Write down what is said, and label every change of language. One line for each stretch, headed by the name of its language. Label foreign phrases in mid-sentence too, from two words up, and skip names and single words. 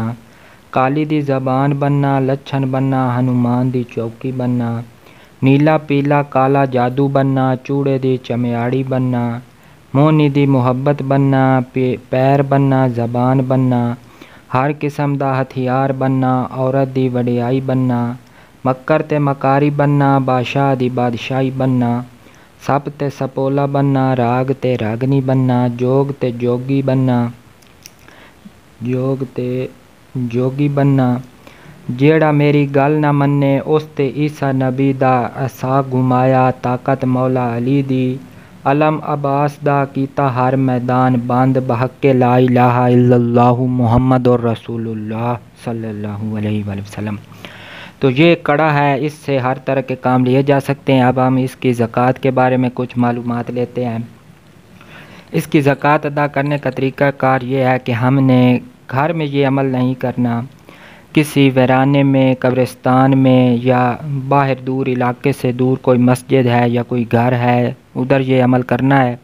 Punjabi: کالی دی زبان بننا، لچھن بننا، ہنومان دی چوکی بننا، نیلا پیلا کالا جادو بننا، چوڑے دی چمیاڑی بننا، موہنی دی محبت بننا، پیر بننا، زبان بننا، ہر قسم دا ہتھیار بننا، عورت دی وڈیائی بننا، مکر تے مکاری بننا، بادشاہ دی بادشاہی بننا، سپ تے سپولا بننا، راگ تے راگنی بننا، جوگ تے جوگی بننا, جوگ تے جوگی بننا، جیہڑا میری گل نہ منے اس تے عیسیٰ نبی دا عصا گھمایا، طاقت مولا علی دی، علم عباس دا کیتا ہر میدان بند، بحق
Arabic: لا إله إلا الله محمد رسول الله صلى الله عليه وسلم.
Urdu: تو یہ کڑا ہے، اس سے ہر طرح کے کام لیے جا سکتے ہیں. اب ہم اس کی زکات کے بارے میں کچھ معلومات لیتے ہیں۔ اس کی زکات ادا کرنے کا طریقہ کار یہ ہے کہ ہم نے گھر میں یہ عمل نہیں کرنا، کسی ویرانے میں، قبرستان میں یا باہر دور علاقے سے دور کوئی مسجد ہے یا کوئی گھر ہے، ادھر یہ عمل کرنا ہے.